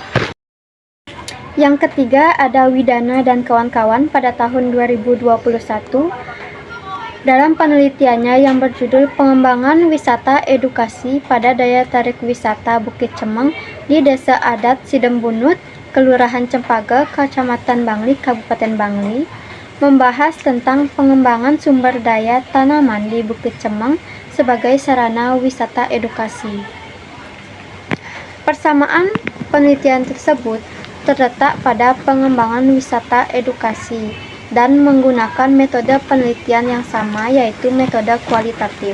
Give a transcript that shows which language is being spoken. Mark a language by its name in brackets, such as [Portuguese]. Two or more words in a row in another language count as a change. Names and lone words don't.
[Indonesian] Yang ketiga ada Widana dan kawan-kawan pada tahun 2021 dalam penelitiannya yang berjudul Pengembangan Wisata Edukasi pada Daya Tarik Wisata Bukit Cemeng di Desa Adat Sidembunut, Kelurahan Cempaka, Kecamatan Bangli, Kabupaten Bangli, membahas tentang pengembangan sumber daya tanaman di Bukit Cemeng sebagai sarana wisata edukasi. Persamaan penelitian tersebut terletak pada pengembangan wisata edukasi dan menggunakan metode penelitian yang sama, yaitu metode kualitatif.